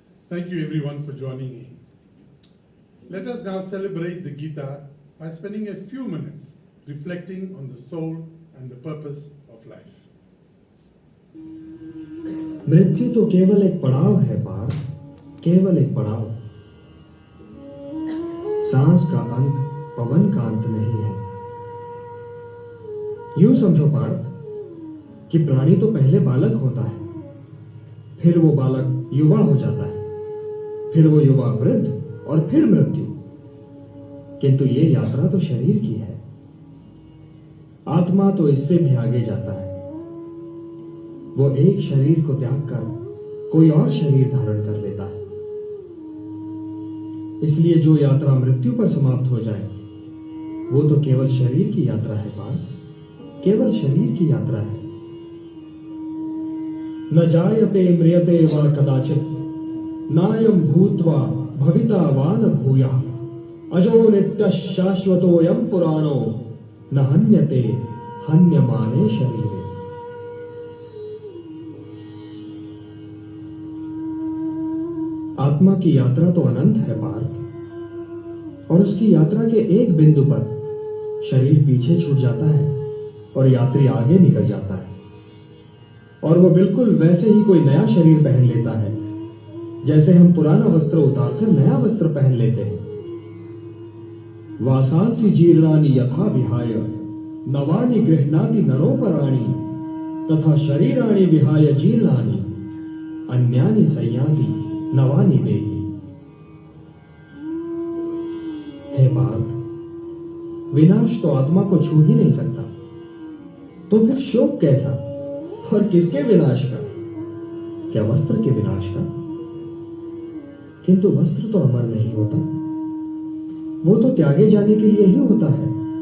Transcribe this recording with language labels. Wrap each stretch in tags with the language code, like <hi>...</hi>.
<en>Thank you everyone for joining in. Let us now celebrate the Gita by spending a few minutes reflecting on the soul and the purpose of life.</en> <hi>मृत्यु तो केवल एक पड़ाव है पार्थ, केवल एक पड़ाव। सांस का अंत पवन का अंत नहीं है। यूं समझो पार्थ कि प्राणी तो पहले बालक होता है, फिर वो बालक युवा हो जाता है, फिर वो युवा वृद्ध और फिर मृत्यु। किंतु ये यात्रा तो शरीर की है। आत्मा तो इससे भी आगे जाता है। वो एक शरीर को त्याग कर कोई और शरीर धारण कर लेता है। इसलिए जो यात्रा मृत्यु पर समाप्त हो जाए वो तो केवल शरीर की यात्रा है पार्थ, केवल शरीर की यात्रा है।</hi> <sa>न जायते म्रियते वा कदाचित नायम भूत्वा भविता वा न भूयः, अजो नित्यः शाश्वतोऽयं पुराणो न हन्यते हन्यमाने शरीरे।</sa> <hi>आत्मा की यात्रा तो अनंत है पार्थ, और उसकी यात्रा के एक बिंदु पर शरीर पीछे छूट जाता है और यात्री आगे निकल जाता है, और वो बिल्कुल वैसे ही कोई नया शरीर पहन लेता है जैसे हम पुराना वस्त्र उतारकर नया वस्त्र पहन लेते हैं।</hi> <sa>वासांसि जीर्णानि यथा विहाय नवानि गृह्णाति नरोपराणि, तथा शरीराणि विहाय जीर्णानि अन्यानि संयाति नवानि देहि।</sa> <hi>हे पार्थ, विनाश तो आत्मा को छू ही नहीं सकता, तो फिर शोक कैसा, और किसके विनाश का? क्या वस्त्र के विनाश का? किंतु वस्त्र तो अमर नहीं होता, वो तो त्यागे जाने के लिए ही होता है।</hi>